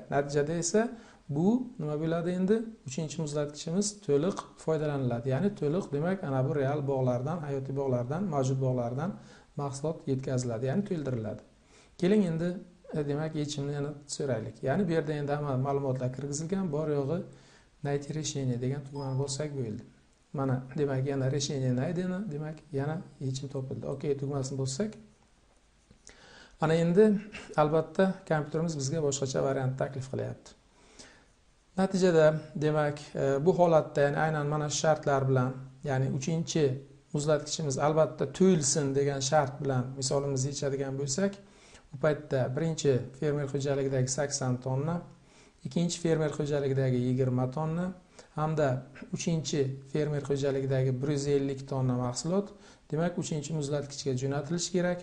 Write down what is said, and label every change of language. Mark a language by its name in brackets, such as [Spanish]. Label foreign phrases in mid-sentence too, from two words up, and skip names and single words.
[Uzbek] Natijada esa bu nima bo'ladi endi? 3-chi muzlatgichimiz to'liq foydalaniladi. Ya'ni to'liq demak ana bu real bog'lardan, hayotiy bog'lardan, mavjud bog'lardan mahsulot yetkaziladi, ya'ni to'ldiriladi. Keling endi demak yechimni yana so'raylik. Ya'ni bu yerda endi hamma ma'lumotlar kirgizilgan, bor yo'g'i [Russian] найти решение [Uzbek] degan tugmani bossak bo'ldi. Mana demak yana [Russian] решение найдено, [Uzbek] demak yana yechim topildi. Okey tugmasini bossak. Ana endi albatta kompyuterimiz bizga boshqacha variant taklif qilyapti. Natijada demak bu holatda, ya'ni aynan mana shu shartlar bilan, ya'ni 3-chi muzlatgichimiz albatta to'yilsin degan shart bilan misolimizni yechadigan bo'lsak, bu paytda birinchi fermer xo'jaligidagi 80 tonna, ikkinchi fermer xo'jaligidagi 20 tonna hamda 3-chi fermer xo'jaligidagi 150 tonna mahsulot demak 3-chi muzlatgichga jo'natilishi kerak.